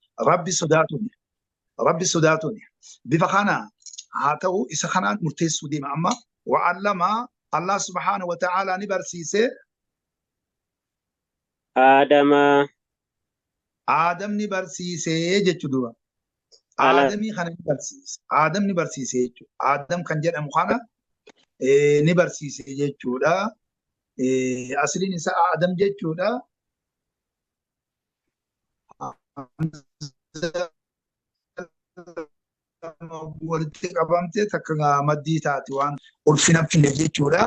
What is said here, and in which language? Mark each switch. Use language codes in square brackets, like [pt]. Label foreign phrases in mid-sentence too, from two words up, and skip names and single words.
[om] rabbi sodaatuni bifa kana haa ta'u isa kanaan murteessuu deema amma [ar] وعلم الله سبحانه وتعالى [om] ni barsiise Aadam ni barsiise jechuudha Aadamii kana ni barsiise Aadam ni barsiise jechuudha Aadam kan jedhamu kana ni barsiise jechuudha. Asliin isaa Aadam jechuudha. Walitti qabamte takka maddii taati waan ulfina finne jechuudha.